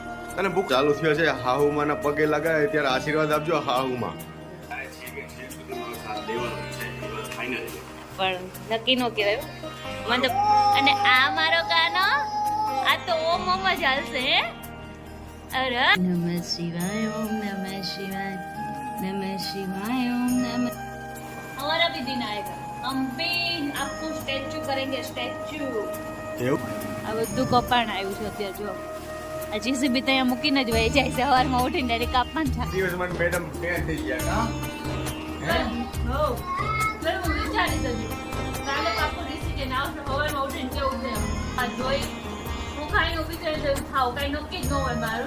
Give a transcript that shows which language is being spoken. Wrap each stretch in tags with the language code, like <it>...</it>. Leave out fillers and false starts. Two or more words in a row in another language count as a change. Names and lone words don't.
<gu>અને ભૂખ ચાલુ થયો છે, હાહુમાના પગે લગાવે ત્યારે આશીર્વાદ આપજો હાહુમાં. પણ નક્કી નો કહેવાય મતલબ. અને આ મારો કાનો, આ તો ઓમ ઓમ જ હાલશે.</gu> <sa>હે અરે નમઃ શિવાય ઓમ નમઃ શિવાય नमः शिवाय ओम नमः.</sa> <hi>हमारा भी दिन आएगा, हम भी आपको स्टैच्यू करेंगे, स्टैच्यू.</hi> <gu>આ બધું કપાણ આવ્યું છે અત્યારે. જો આ જીસીબી ત્યાં મૂકીને જ વહી જાય છે. સવારમાં ઉઠીને ડાયરેક્ટ કાપવાનું થાય. દિવસમાં મેડમ ફેર થઈ ગયા કા હો ચલો હું વિચારી દઉં. કાલે પાકું ડિસિઝન આવશે. સવારમાં ઉઠીને કેવું છે આ જોઈ હું ખાઈને ઊભી થઈને જઉં ખાવ, કાંઈ નક્કી જ ન હોય મારું.</gu>